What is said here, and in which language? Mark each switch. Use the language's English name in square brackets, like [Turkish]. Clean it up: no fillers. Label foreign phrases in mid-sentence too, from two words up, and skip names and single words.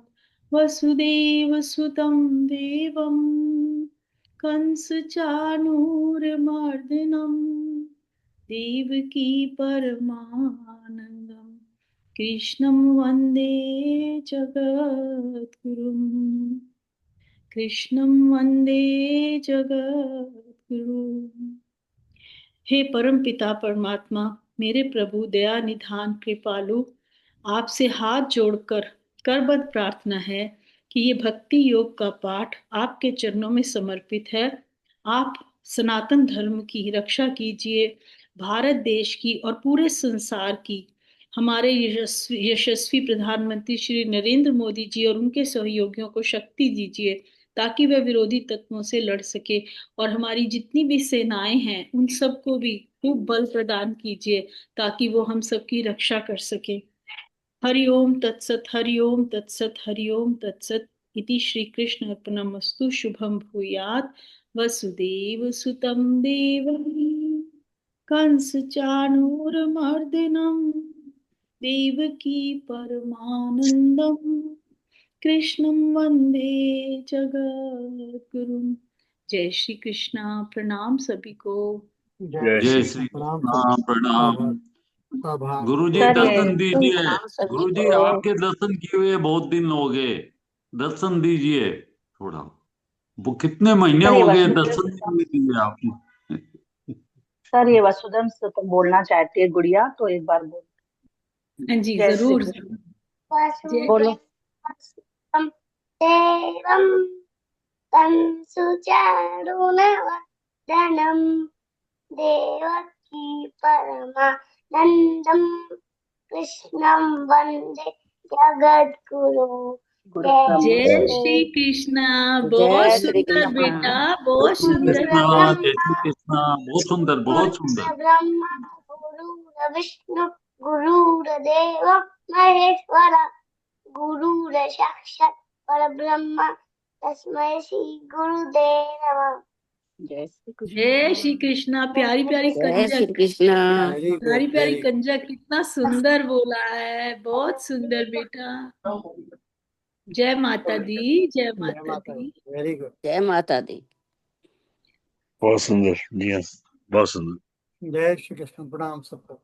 [Sanskrit] वसुदेवसुतं देवं कंसचाणूरमर्दनं देवकी परमानन्दं कृष्णं वन्दे जगद्गुरुं कृष्णं वन्दे जगद्गुरुं गुरु। [Hindi] हे परम पिता परमात्मा, मेरे प्रभु दया निधान कृपालु, आपसे हाथ जोड़कर करबद्ध प्रार्थना है कि ये भक्ति योग का पाठ आपके चरणों में समर्पित है। आप सनातन धर्म की रक्षा कीजिए, भारत देश की और पूरे संसार की। हमारे यशस्वी प्रधानमंत्री श्री नरेंद्र मोदी जी और उनके सहयोगियों को शक्ति दीजिए ताकि वे विरोधी तत्वों से लड़ सके, और हमारी जितनी भी सेनाएं हैं उन सबको भी खूब बल प्रदान कीजिए ताकि वो हम सबकी रक्षा कर सके। [Sanskrit] हरि ओम तत्सत, हरि ओम तत्सत, हरि ओम तत्सत। इति श्री कृष्ण अर्पणमस्तु। शुभम भूयात्। वसुदेव सुतं देवकी कंस चाणूरमर्दनम् देवकी परमानंदम कृष्णं वंदे जगद्गुरुम्। [Hindi] जय श्री कृष्णा। प्रणाम सभी को। जय जय श्री श्री कृष्ण। प्रणाम कृष्ण, सभी। प्रणाम। आभार। गुरुजी सर ये दर्शन दीजिए। प्रणाम सभी गुरुजी को। आपके दर्शन किए हुए बहुत दिन हो गए, दर्शन दीजिए थोड़ा। वो कितने महीने सर ये हो गए वसुदेव दर्शन नहीं दिए आपने। सर ये वसुधम से तो बोलना चाहती है गुड़िया, तो एक बार बोल। हाँ जी, जय श्री जरूर। कृष्ण। जय बोलो। [Sanskrit] वासुदेवं देवं तं सुचारुणवदनं देवकी परमानन्दं कृष्णं वन्दे जगद्गुरु। [Hindi] जय श्री कृष्णा। बहुत जय श्री सुंदर कृष्णा। बेटा, बहुत श्री सुंदर कृष्णा, बेटा। जय श्री कृष्णा। बहुत सुंदर, बहुत सुंदर। [Sanskrit] ब्रह्मा गुरुर्विष्णु गुरुर्देव महेश्वर गुरुर्साक्षात् परब्रह्म तस्मै श्री गुरुदेव नमः। [Hindi] जय श्री कृष्ण। जय श्री कृष्णा। प्यारी प्यारी जय कंजक, श्री कृष्णा। [English] very good, [Hindi] प्यारी प्यारी वेरी कंजक, कितना सुंदर बोला है। बहुत सुंदर बेटा। जय माता दी, जय गुड। जय माता माता दी। दी। [English] very good. [Hindi] जय माता दी। बहुत सुंदर जी, हाँ बहुत सुंदर। जय श्री कृष्ण। प्रणाम सबको।